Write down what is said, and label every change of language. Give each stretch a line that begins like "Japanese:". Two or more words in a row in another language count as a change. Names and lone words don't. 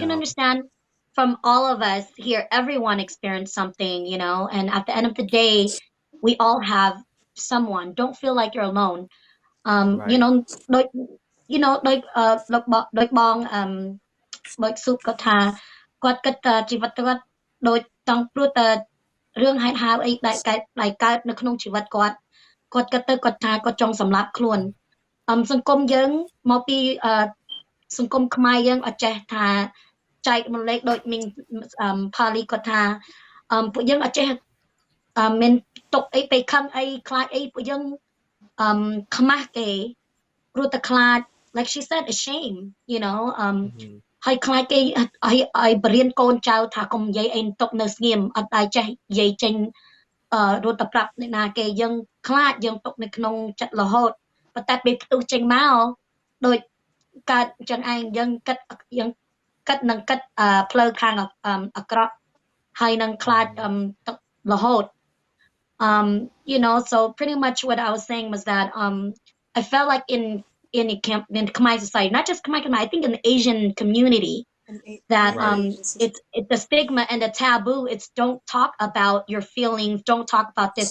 English: I can know. understand from all of us here, everyone experienced something, and at the end of the day, we all have someone. Don't feel like you're alone. Right. Like, like, like bong, like soup
Khmer: គាត់ថាគាត់គិតជីវិតគាត់ដូចចង់ព្រោះតែរឿងហេតុ ហាវអីដែលកើតនៅក្នុងជីវិតគាត់គិតទៅគាត់ថាគាត់ចង់សម្លាប់ខ្លួនសង្គមយើងមកពីសង្គមខ្មែរយើងអត់ចេះថាចែករំលែកដូចមីងផាលីគាត់ថាពួកយើងអត់ចេះមានទុកអីពេលខឹងអីខ្លាចអីពួកយើងខ្មាស់គេព្រោះតែខ្លាច
English: like she said a shame Hmm.
Khmer: ហើយខ្លាចគេឲ្យបរៀនកូនចៅថាកុំនិយាយអីទុកនៅស្ងៀមអត់ដែលចេះនិយាយចេញរត់ទៅប្រាប់អ្នកណាគេយើងខ្លាចយើងទុកនៅក្នុងចិត្តរហូតប៉ុន្តែពេលផ្ទុះចេញមកដូចកើតចឹងឯងយើងគិតនឹងគិតផ្លូវខាងអាក្រក់ហើយនឹងខ្លាច Hmm.
English: ទុករហូត so pretty much what I was saying was that I felt like in a camp in Khmer society, not just Khmer, I think in the Asian community, that Yeah, Right. Asian society. it's the stigma and the taboo. It's don't talk about your feelings, don't talk about this.